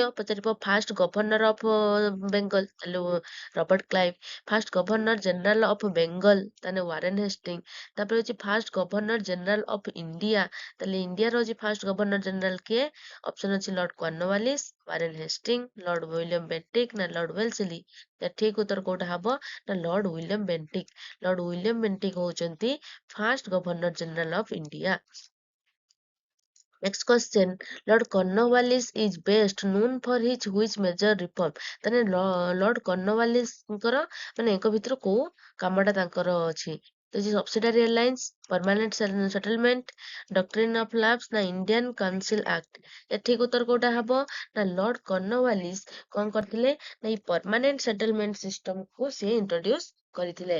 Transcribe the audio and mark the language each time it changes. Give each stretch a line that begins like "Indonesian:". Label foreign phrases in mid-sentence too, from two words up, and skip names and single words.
Odia: ପଚାରିବ
English: first governor of Bengal
Odia: ତାହେଲେ ରବର୍ଟ କ୍ଲାଇଭ,
English: first governor general of Bengal
Odia: ତାହେଲେ ୱାରେନ୍ ହେଷ୍ଟିଙ୍ଗ, ତାପରେ ହଉଛି
English: first governor general of India.
Odia: ତାହେଲେ ଇଣ୍ଡିଆର ହଉଛି
English: first governor general
Odia: କିଏ? ଅପସନ ଅଛି ଲର୍ଡ କର୍ଣ୍ଣୱାଲିସ, ୱାରେନ୍ ହେଷ୍ଟିଙ୍ଗ, ଲର୍ଡ ୱିଲିୟମ ବେଣ୍ଟିକ ନା ଲର୍ଡ ୱେଲସଲି। ଠିକ ଉତ୍ତର କୋଉଟା ହବ ନା ଲର୍ଡ ୱିଲିୟମ ବେଣ୍ଟିକ। ଲର୍ଡ ୱିଲିୟମ ବେଣ୍ଟିକ ହଉଛନ୍ତି
English: first governor general of India. Next question, Lord Cornwallis is best known for his which major reform?
Odia: ତାହେଲେ ଲର୍ଡ କର୍ଣ୍ଣୱାଲିସଙ୍କର ମାନେ ଏକ ଭିତରୁ କୋଉ କାମଟା ତାଙ୍କର ଅଛି?
English: ତ subsidiary alliance, permanent settlement, doctrine of lapse ନା ଇଣ୍ଡିଆନ କାଉନସିଲ ଆକ୍ଟ।
Odia: ଏ ଠିକ ଉତ୍ତର କୋଉଟା ହବ ନା ଲର୍ଡ କର୍ଣ୍ଣୱାଲିସ କଣ କରିଥିଲେ ନା ଏଇ
English: permanent settlement system
Odia: ସିଏ ଇଣ୍ଟ୍ରୋଡ୍ୟୁସ କରିଥିଲେ।